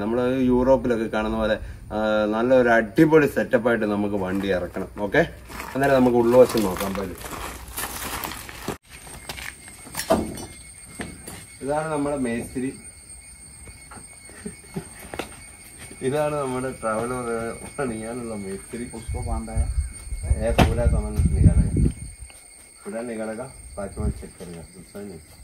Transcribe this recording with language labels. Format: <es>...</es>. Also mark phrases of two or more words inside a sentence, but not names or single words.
<ml>നമ്മൾ യൂറോപ്പിലൊക്കെ കാണുന്ന പോലെ നല്ലൊരു അടിപൊളി സെറ്റപ്പായിട്ട് നമുക്ക് വണ്ടി ഇറക്കണം. ഓക്കെ, അന്നേരം നമുക്ക് ഉള്ളുവശം നോക്കാൻ പറ്റും. ഇതാണ് നമ്മുടെ മേസ്ത്രി, ഇതാണ് നമ്മുടെ ട്രാവലർ പണിയാനുള്ള മേസ്ത്രി.</ml> <hi>उसको बांधा है पूरा सामान निकालेगा, पूरा निकालेगा, प्लाटफॉर्म चेक करेगा, दूसरा नहीं.</hi>